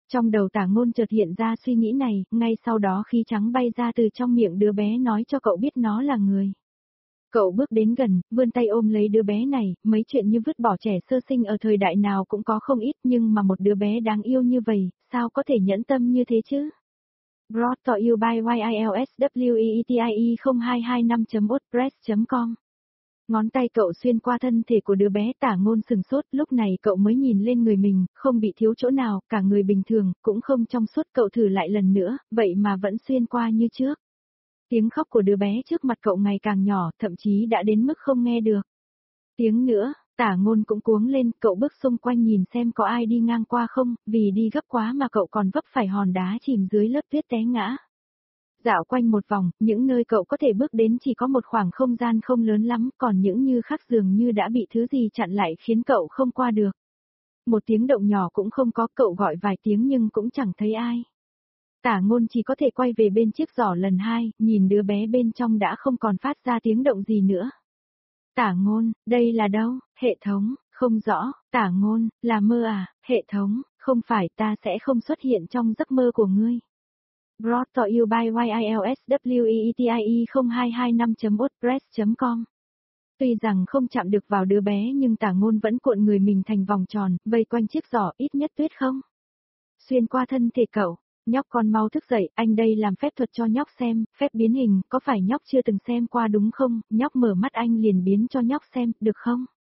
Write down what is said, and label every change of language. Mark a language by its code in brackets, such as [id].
[vi] Trong đầu Tả Ngôn chợt hiện ra suy nghĩ này, ngay sau đó khí trắng bay ra từ trong miệng đứa bé nói cho cậu biết nó là người. Cậu bước đến gần, vươn tay ôm lấy đứa bé này, mấy chuyện như vứt bỏ trẻ sơ sinh ở thời đại nào cũng có không ít, nhưng mà một đứa bé đáng yêu như vậy, sao có thể nhẫn tâm như thế chứ? [en] Brought to you by YILSWEETIE0225.wordpress.com. [vi] Ngón tay cậu xuyên qua thân thể của đứa bé, Tả Ngôn sừng sốt, lúc này cậu mới nhìn lên người mình, không bị thiếu chỗ nào, cả người bình thường, cũng không trong suốt, cậu thử lại lần nữa, vậy mà vẫn xuyên qua như trước. Tiếng khóc của đứa bé trước mặt cậu ngày càng nhỏ, thậm chí đã đến mức không nghe được. Tiếng nữa, Tả Ngôn cũng cuống lên, cậu bước xung quanh nhìn xem có ai đi ngang qua không, vì đi gấp quá mà cậu còn vấp phải hòn đá chìm dưới lớp tuyết té ngã. Dạo quanh một vòng, những nơi cậu có thể bước đến chỉ có một khoảng không gian không lớn lắm, còn những như khác dường như đã bị thứ gì chặn lại khiến cậu không qua được. Một tiếng động nhỏ cũng không có, cậu gọi vài tiếng nhưng cũng chẳng thấy ai. Tả Ngôn chỉ có thể quay về bên chiếc giỏ lần hai, nhìn đứa bé bên trong đã không còn phát ra tiếng động gì nữa. Tả Ngôn, đây là đâu? Hệ thống, không rõ. Tả Ngôn, là mơ à? Hệ thống, không phải, ta sẽ không xuất hiện trong giấc mơ của ngươi. [en] Brought to you by YILSWEETIE0225.wordpress.com. [vi] Tuy rằng không chạm được vào đứa bé nhưng Tả Ngôn vẫn cuộn người mình thành vòng tròn, vây quanh chiếc giỏ, ít nhất tuyết không xuyên qua thân thể cậu. Nhóc con mau thức dậy, anh đây làm phép thuật cho nhóc xem, phép biến hình, có phải nhóc chưa từng xem qua đúng không, nhóc mở mắt anh liền biến cho nhóc xem, được không?